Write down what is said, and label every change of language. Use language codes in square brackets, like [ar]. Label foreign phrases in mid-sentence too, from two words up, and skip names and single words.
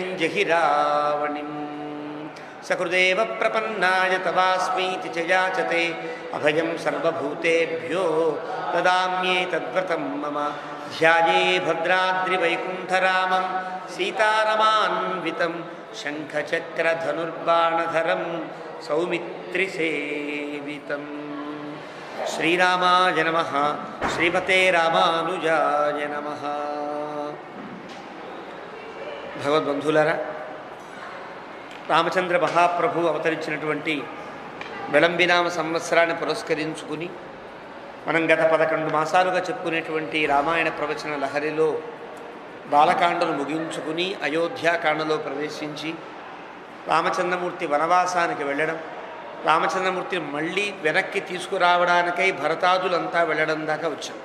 [sa] जहि रावणिम् सकृदेव प्रपन्नाय तवास्मीति च याचते अभयं सर्वभूतेभ्यो ददाम्येतद्व्रतं मम ध्याये भद्राद्रिवैकुण्ठरामं सीतारमान्वितं शङ्खचक्रधनुर्बाणधरं सौमित्रिसेवितम् श्रीरामाय नमः श्रीमते रामानुजाय नमः [te] భగవద్బంధులారా రామచంద్ర మహాప్రభు అవతరించినటువంటి విళంబినామ సంవత్సరాన్ని పురస్కరించుకుని మనం గత 11 మాసాలుగా చెప్పుకునేటువంటి రామాయణ ప్రవచన లహరిలో బాలకాండను ముగించుకుని అయోధ్యాకాండలో ప్రవేశించి రామచంద్రమూర్తి వనవాసానికి వెళ్ళడం రామచంద్రమూర్తిని మళ్ళీ వెనక్కి తీసుకురావడానికై భరతాదులంతా వెళ్ళడం దాకా వచ్చాం.